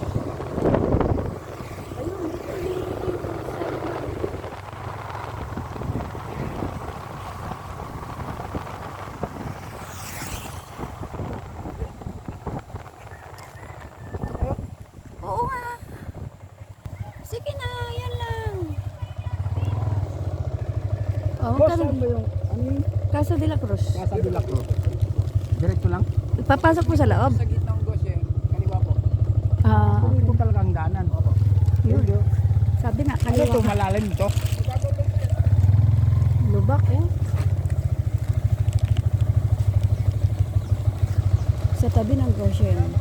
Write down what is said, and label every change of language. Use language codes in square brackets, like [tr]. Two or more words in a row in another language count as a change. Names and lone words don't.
[tl] Ayun, may sign. Oo nga. Sige na, yan lang. Oh, Boss, saan ba yung, ano yun? Casa de la Cruz. Casa de la Cruz. Diretso lang? Papasok po sa loob. Sa gitnang Goshen, kaliwa po. Ah, Kung ito talagang daanan. yun. Sabi nga, Ano ito, kaliwa. malalim ito? Lubak eh. Sa tabi ng Goshen.